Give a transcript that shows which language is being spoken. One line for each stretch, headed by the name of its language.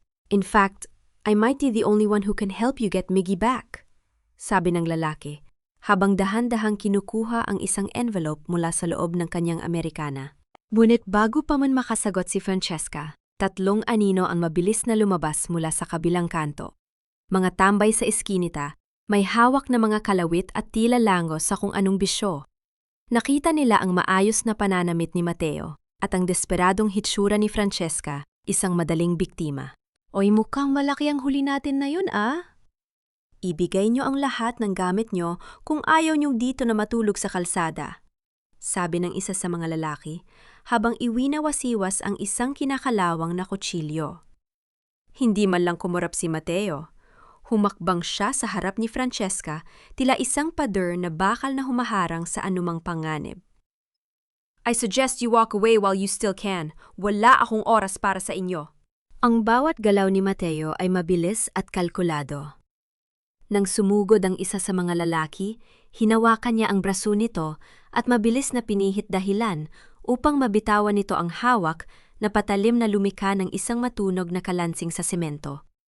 English: In fact, I might be the only one who can help you get Miggy back.
Filipino: Sabi ng lalaki, habang dahan-dahang kinukuha ang isang envelope mula sa loob ng kanyang Amerikana. Ngunit bago pa man makasagot si Francesca, 3 anino ang mabilis na lumabas mula sa kabilang kanto. Mga tambay sa eskinita, may hawak na mga kalawit at tila langos sa kung anong bisyo. Nakita nila ang maayos na pananamit ni Mateo at ang desperadong hitsura ni Francesca, isang madaling biktima. Oy, mukhang malaki ang huli natin na yun, ah? Ibigay nyo ang lahat ng gamit nyo kung ayaw nyong dito na matulog sa kalsada. Sabi ng isa sa mga lalaki, habang iwinawasiwas ang isang kinakalawang na kutsilyo. Hindi man lang kumurap si Mateo. Humakbang siya sa harap ni Francesca, tila isang pader na bakal na humaharang sa anumang panganib.
English: I suggest you walk away while you still can.
Filipino: Wala akong oras para sa inyo. Ang bawat galaw ni Mateo ay mabilis at kalkulado. Nang sumugod ang isa sa mga lalaki, hinawakan niya ang braso nito at mabilis na pinihit dahilan upang mabitawan nito ang hawak na patalim na lumika ng isang matunog na kalansing sa semento.